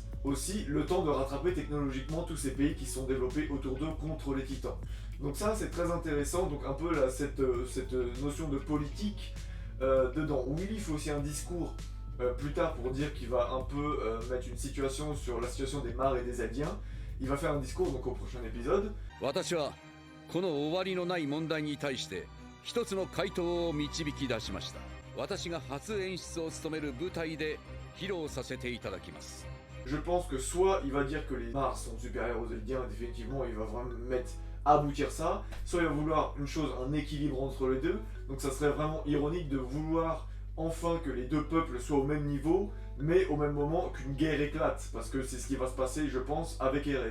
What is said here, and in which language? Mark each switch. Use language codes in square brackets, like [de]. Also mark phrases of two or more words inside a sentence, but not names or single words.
[fr] Aussi le temps de rattraper technologiquement tous ces pays qui sont développés autour d'eux contre les titans. Donc ça c'est très intéressant, donc un peu là, cette notion de politique dedans. Willy fait aussi un discours plus tard pour dire qu'il va un peu mettre une situation sur la situation des Mars et des Eldiens. Il va faire un discours donc au prochain épisode. [ja] 私はこの終わりのない問題に対して一つの回答を導き出しました。私が初演出を務める舞台で披露させていただきます。 [fr] Je pense que soit il va dire que les Mars sont supérieurs aux Eldiens, définitivement il va vraiment mettre aboutir ça, soit il va vouloir une chose, un équilibre entre les deux, donc ça serait vraiment ironique de vouloir enfin que les deux peuples soient au même niveau, mais au même moment qu'une guerre éclate, parce que c'est ce qui va se passer, je pense, avec Eren.